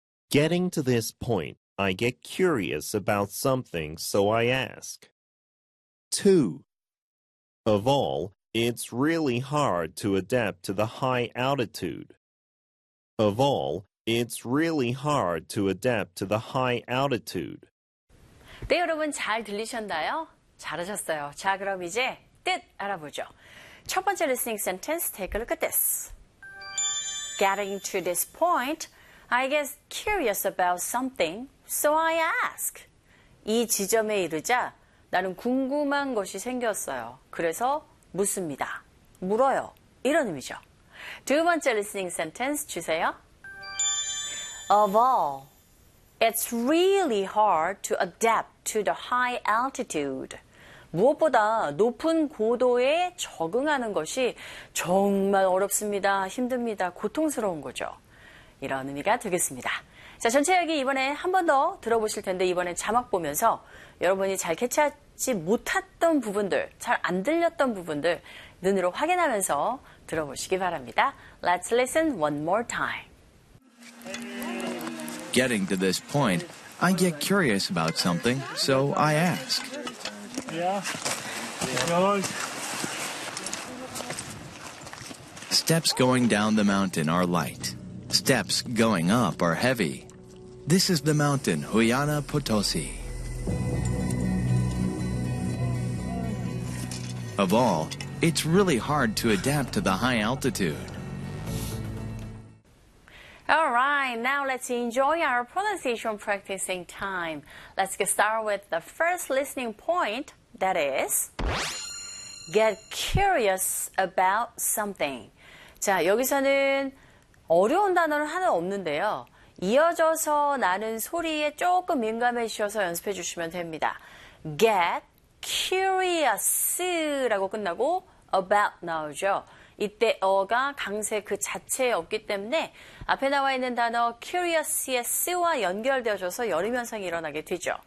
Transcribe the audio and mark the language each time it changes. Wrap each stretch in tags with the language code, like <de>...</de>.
<en>Getting to this point, I get curious about something, so I ask. 2. Of all, it's really hard to adapt to the high altitude. Of all, it's really hard to adapt to the high altitude.</en> <ko>네, 여러분 잘 들리셨나요? 잘하셨어요. 자, 그럼 이제 뜻 알아보죠. 첫 번째</ko> <en>listening sentence, take a look at this. Getting to this point, I get curious about something, so I ask.</en> <ko>이 지점에 이르자 나는 궁금한 것이 생겼어요. 그래서 묻습니다. 물어요. 이런 의미죠. 두 번째</ko> <en>listening sentence</en> <ko>주세요.</ko> <en>Of all, it's really hard to adapt to the high altitude.</en> <ko>무엇보다 높은 고도에 적응하는 것이 정말 어렵습니다. 힘듭니다. 고통스러운 거죠. 이런 의미가 되겠습니다. 자, 전체 이야기 이번에 한 번 더 들어보실 텐데 이번에 자막 보면서 여러분이 잘 캐치하지 못했던 부분들, 잘 안 들렸던 부분들 눈으로 확인하면서 들어보시기 바랍니다.</ko> <en>Let's listen one more time. Getting to this point, I get curious about something, so I ask. Yeah. Steps going down the mountain are light. Steps going up are heavy. This is the mountain Huayna Potosí. Of all, it's really hard to adapt to the high altitude. Alright, now let's enjoy our pronunciation practicing time. Let's get started with the first listening point, that is, get curious about something.</en> <ko>자, 여기서는 어려운 단어는 하나 없는데요. 이어져서 나는 소리에 조금 민감해지셔서 연습해 주시면 됩니다. Get curious 라고 끝나고 about 나오죠. 이때 어가 강세 그 자체에 없기 때문에 앞에 나와 있는 단어 curious의 s와 연결되어져서 열음 현상이 일어나게 되죠.</ko>